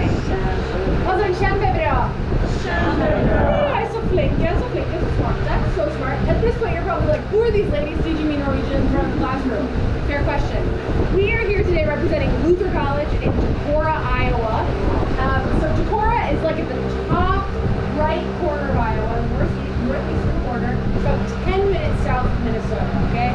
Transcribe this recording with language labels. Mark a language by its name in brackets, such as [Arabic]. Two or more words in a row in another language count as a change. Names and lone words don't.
[Norwegian] Altså, kjempebra. Kjempebra. Jeg er så flink, jeg er så flink, jeg er så smart. [English] That's so smart. At this point, you're probably like, who are these ladies teaching me Norwegian from the classroom? Fair question. We are here today representing Luther College in Decorah, Iowa. So Decorah is like at the top right corner of Iowa, northeastern corner, about 10 minutes south of Minnesota, okay?